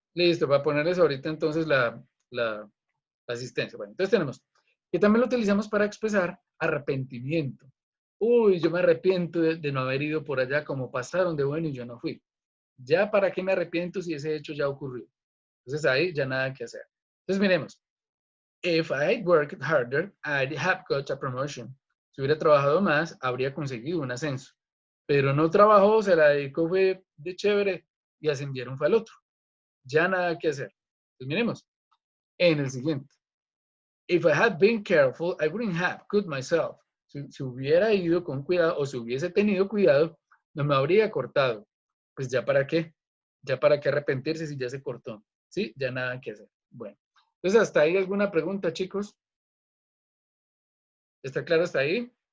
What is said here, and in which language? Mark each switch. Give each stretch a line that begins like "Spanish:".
Spanish: Listo, para ponerles ahorita entonces la asistencia. Bueno, entonces tenemos que también lo utilizamos para expresar arrepentimiento. Uy, yo me arrepiento de no haber ido por allá como pasaron de bueno y yo no fui. Ya para qué me arrepiento si ese hecho ya ocurrió. Entonces ahí ya nada que hacer. Entonces miremos.
English: If I'd worked harder, I'd have got a promotion.
Spanish: Si hubiera trabajado más, habría conseguido un ascenso. Pero no trabajó, se la dedicó, fue de chévere y ascendieron fue al otro. Ya nada que hacer. Entonces miremos. En el siguiente.
English: If I had been careful, I wouldn't have cut myself.
Spanish: Si hubiera ido con cuidado o si hubiese tenido cuidado, no me habría cortado. Pues ya para qué. Ya para qué arrepentirse si ya se cortó. ¿Sí? Ya nada que hacer. Bueno. Entonces, ¿hasta ahí alguna pregunta, chicos? ¿Está claro hasta ahí?